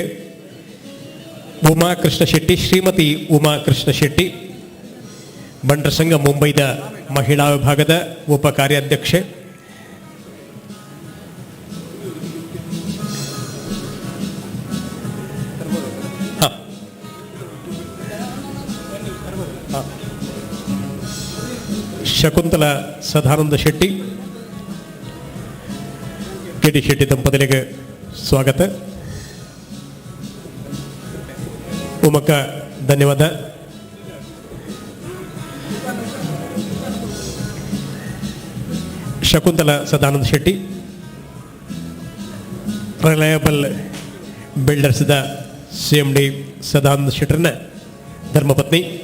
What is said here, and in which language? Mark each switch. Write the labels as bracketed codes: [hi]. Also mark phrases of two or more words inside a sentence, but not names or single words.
[kn] ಉಮಾ ಕೃಷ್ಣ ಶೆಟ್ಟಿ ಶ್ರೀಮತಿ ಉಮಾ ಕೃಷ್ಣ ಶೆಟ್ಟಿ ಬಂಟರ ಸಂಘ ಮುಂಬೈದ ಮಹಿಳಾ ವಿಭಾಗದ ಉಪ ಕಾರ್ಯಾಧ್ಯಕ್ಷೆ. ಶಕುಂತಲ ಸದಾನಂದ ಶೆಟ್ಟಿ KD ಶೆಟ್ಟಿ ದಂಪತಿಗಳಿಗೆ ಸ್ವಾಗತ. ಉಮಕ ಧನ್ಯವಾದ. ಶಕುಂತಲ ಸದಾನಂದ ಶೆಟ್ಟಿ ರಿಲಯಬಲ್ ಬಿಲ್ಡರ್ಸ್ದ CMD ಸದಾನಂದ ಶೆಟ್ಟರ್ನ ಧರ್ಮಪತ್ನಿ.